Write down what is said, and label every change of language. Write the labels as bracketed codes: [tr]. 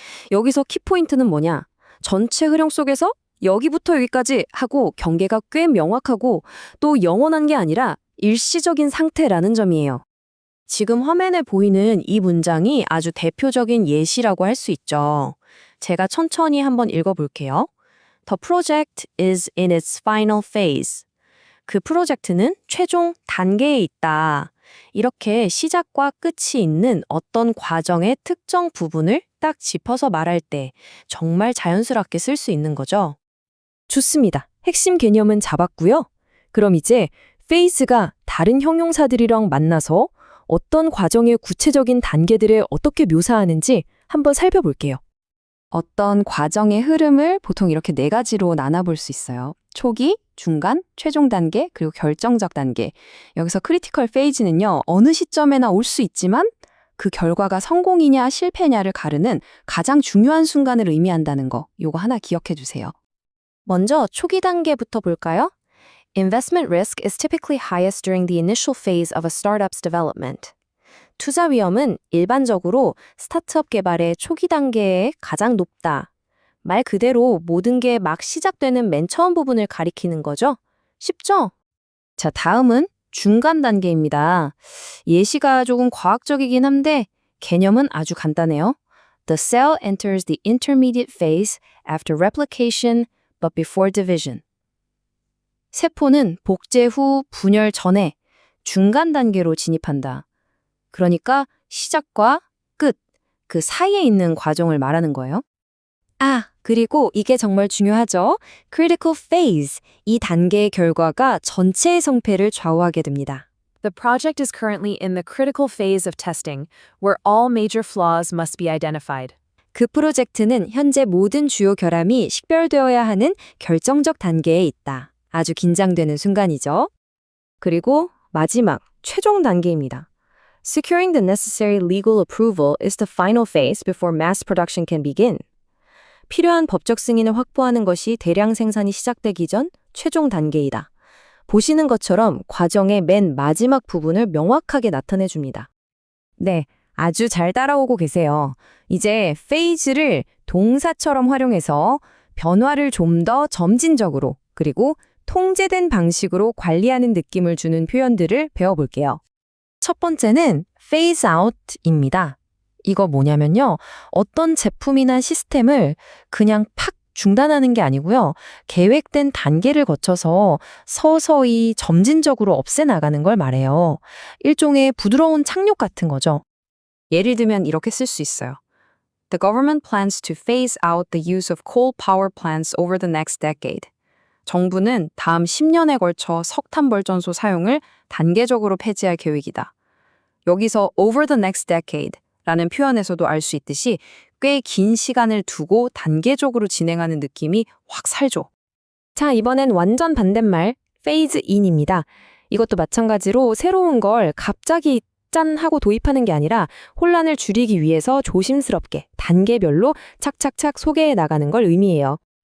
[ko] 여기서 키포인트는 뭐냐? 전체 흐름 속에서 여기부터 여기까지 하고 경계가 꽤 명확하고 또 영원한 게 아니라 일시적인 상태라는 점이에요. 지금 화면에 보이는 이 문장이 아주 대표적인 예시라고 할 수 있죠. 제가 천천히 한번 읽어볼게요. [en] The project is in its final phase. [ko] 그 프로젝트는 최종 단계에 있다. 이렇게 시작과 끝이 있는 어떤 과정의 특정 부분을 딱 짚어서 말할 때 정말 자연스럽게 쓸 수 있는 거죠. 좋습니다. 핵심 개념은 잡았고요. 그럼 이제 phase가 다른 형용사들이랑 만나서 어떤 과정의 구체적인 단계들을 어떻게 묘사하는지 한번 살펴볼게요. 어떤 과정의 흐름을 보통 이렇게 4가지로 나눠볼 수 있어요. 초기, 중간, 최종 단계, 그리고 결정적 단계. 여기서 크리티컬 페이지는요, 어느 시점에나 올 수 있지만 그 결과가 성공이냐 실패냐를 가르는 가장 중요한 순간을 의미한다는 거, 요거 하나 기억해 주세요. 먼저 초기 단계부터 볼까요? [en] Investment risk is typically highest during the initial phase of a startup's development. [ko] 투자 위험은 일반적으로 스타트업 개발의 초기 단계에 가장 높다. 말 그대로 모든 게 막 시작되는 맨 처음 부분을 가리키는 거죠. 쉽죠? 자, 다음은 중간 단계입니다. 예시가 조금 과학적이긴 한데 개념은 아주 간단해요. [en] The cell enters the intermediate phase after replication but before division. [ko] 세포는 복제 후 분열 전에 중간 단계로 진입한다. 그러니까 시작과 끝, 그 사이에 있는 과정을 말하는 거예요. 아, 그리고 이게 정말 중요하죠. Critical phase, 이 단계의 결과가 전체의 성패를 좌우하게 됩니다. [en] The project is currently in the critical phase of testing, where all major flaws must be identified. [ko] 그 프로젝트는 현재 모든 주요 결함이 식별되어야 하는 결정적 단계에 있다. 아주 긴장되는 순간이죠. 그리고 마지막, 최종 단계입니다. [en] Securing the necessary legal approval is the final phase before mass production can begin. [ko] 필요한 법적 승인을 확보하는 것이 대량 생산이 시작되기 전 최종 단계이다. 보시는 것처럼 과정의 맨 마지막 부분을 명확하게 나타내 줍니다. 네, 아주 잘 따라오고 계세요. 이제 phase를 동사처럼 활용해서 변화를 좀 더 점진적으로 그리고 통제된 방식으로 관리하는 느낌을 주는 표현들을 배워볼게요. 첫 번째는 phase out입니다. 이거 뭐냐면요. 어떤 제품이나 시스템을 그냥 팍 중단하는 게 아니고요. 계획된 단계를 거쳐서 서서히 점진적으로 없애나가는 걸 말해요. 일종의 부드러운 착륙 같은 거죠. 예를 들면 이렇게 쓸 수 있어요. [en] The government plans to phase out the use of coal power plants over the next decade. [ko] 정부는 다음 10년에 걸쳐 석탄 발전소 사용을 단계적으로 폐지할 계획이다. 여기서 [en] over the next decade [ko] 라는 표현에서도 알 수 있듯이 꽤 긴 시간을 두고 단계적으로 진행하는 느낌이 확 살죠. 자, 이번엔 완전 반대말 phase in입니다. 이것도 마찬가지로 새로운 걸 갑자기 짠 하고 도입하는 게 아니라 혼란을 줄이기 위해서 조심스럽게 단계별로 착착착 소개해 나가는 걸 의미해요.